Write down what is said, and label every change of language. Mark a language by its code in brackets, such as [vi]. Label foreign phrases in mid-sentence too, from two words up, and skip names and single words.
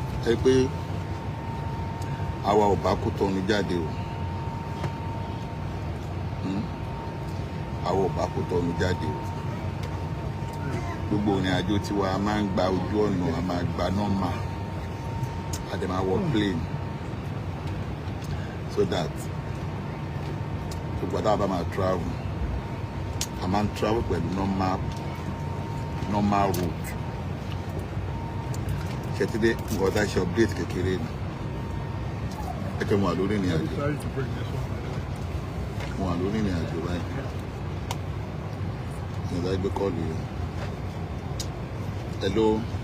[yo] Ẹ pé àwa ò bá kú tọ́nu jáde o. Hmm? Àwa ò bá kú tọ́nu jáde o. Gbogbo ìrìn àjò tiwa a máa ń gba ojú ọ̀nà, a máa gba nọ́mà, a dẹ̀ máa wọ plane. [en] So that [yo] gbogbo àtàwọn bá máa travel, a máa ń travel pẹ̀lú [en] normal, normal route. [yo] Ṣé ti dé? Nǹkan tá a ṣe update kékeré ni. Ẹ kẹ́ mo wà lórí ìrìn àjò. Mo wà lórí ìrìn àjò báyìí. Ìyẹn láì gbé kọ́ọ̀lù yẹn. [en] Hello.